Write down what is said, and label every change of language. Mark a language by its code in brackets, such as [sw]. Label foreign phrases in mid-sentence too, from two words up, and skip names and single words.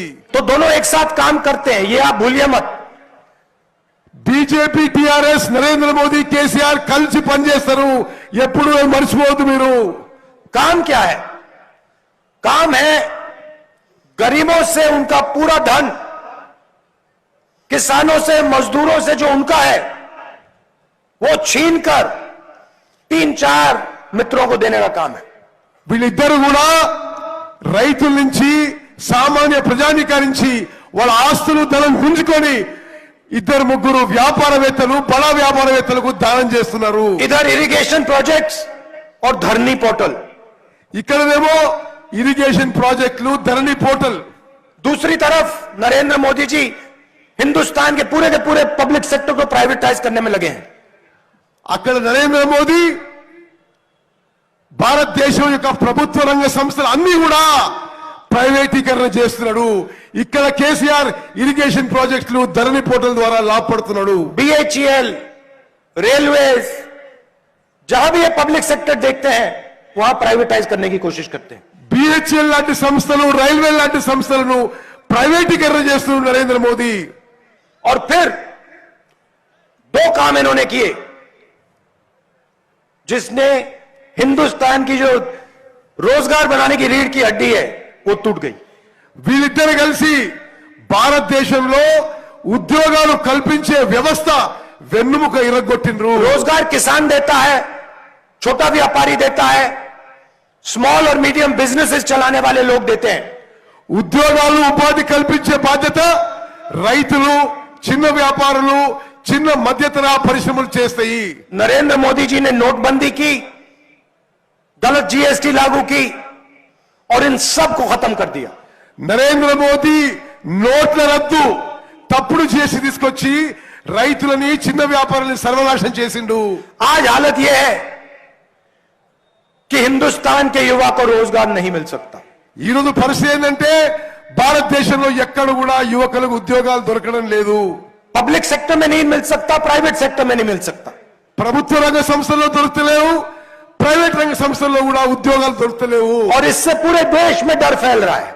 [hi] तो दोनों एक साथ काम करते हैं, ये आप भूलिए मत. [te] బీజేపీ టీఆర్ఎస్ నరేంద్ర మోదీ కేసీఆర్ కలిసి పనిచేస్తారు. ఎప్పుడు మర్చిపోవద్దు మీరు. [hi] काम क्या है? काम है गरीबों से उनका पूरा धन, किसानों से, मजदूरों से जो उनका है वो छीनकर 3-4 मित्रों को देने का काम है. [te] వీళ్ళిద్దరు కూడా రైతుల నుంచి సామాన్య ప్రజానికారి నుంచి వాళ్ళ ఆస్తులు ధనం గుంజుకొని 2-3 వ్యాపారవేత్తలు, బడా వ్యాపారవేత్తలకు దానం చేస్తున్నారు. [hi] इधर [en] irrigation projects [hi] और धरनी पोर्टल, [te] ఇక్కడనేమో ఇరిగేషన్ ప్రాజెక్టులు, ధరణి పోర్టల్. [hi] दूसरी तरफ नरेंद्र मोदी जी हिंदुस्तान के पूरे [en] public sector [hi] को प्राइवेटाइज करने में लगे हैं. [te] అక్కడ నరేంద్ర మోదీ భారతదేశం యొక్క ప్రభుత్వ రంగ సంస్థలు అన్ని కూడా ప్రైవేటీకరణ చేస్తున్నాడు. ఇక్కడ కేసీఆర్ ఇరిగేషన్ ప్రాజెక్టులు ధరణి పోర్టల్ ద్వారా లాభపడుతున్నాడు. [hi] BHEL, रेलवेज, जहां भी ये [en] public sector [hi] देखते हैं वहां प्राइवेटाइज करने की कोशिश करते हैं. [te] BHEL లాంటి సంస్థలు, రైల్వే లాంటి సంస్థలను ప్రైవేటీకరణ చేస్తున్నారు నరేంద్ర మోదీ. [hi] और फिर दो काम इन्होंने किए जिसने हिंदुस्तान की जो रोजगार बनाने की रीढ़ की हड्डी है वो टूट गई. [te] వీళ్ళిద్దరు కలిసి భారతదేశంలో ఉద్యోగాలు కల్పించే వ్యవస్థ వెన్నుముక ఇరగొట్టిండ్రు. [hi] रोजगार किसान देता है, छोटा व्यापारी देता है, स्मॉल और [en] medium businesses [hi] चलाने वाले लोग देते हैं. [te] ఉద్యోగాలు ఉపాధి కల్పించే బాధ్యత రైతులు, చిన్న వ్యాపారులు, చిన్న మధ్యతరహా పరిశ్రమలు చేస్తాయి. [hi] नरेंद्र मोदी जी ने नोटबंदी की, गलत GST लागू की और इन सब को खत्म कर दिया. [te] నరేంద్ర మోదీ నోట్ల రద్దు, తప్పుడు చేసి తీసుకొచ్చి రైతులని, చిన్న వ్యాపారులని సర్వనాశనం చేసిండు. [hi] आज हालत यह है कि हिंदुस्तान के युवा को रोजगार नहीं मिल सकता. [te] ఈ రోజు పరిస్థితి ఏంటంటే భారతదేశంలో ఎక్కడ కూడా యువకులకు ఉద్యోగాలు దొరకడం లేదు. [en] public sector [hi] में नहीं मिल सकता, [en] private sector [hi] में नहीं मिल सकता. [te] ప్రభుత్వ రంగ సంస్థల్లో దొరుకుతలేవు, ప్రైవేట్ రంగ సంస్థల్లో కూడా ఉద్యోగాలు దొరుకుతలేవు. [hi] और इससे पूरे देश में डर फैल रहा है.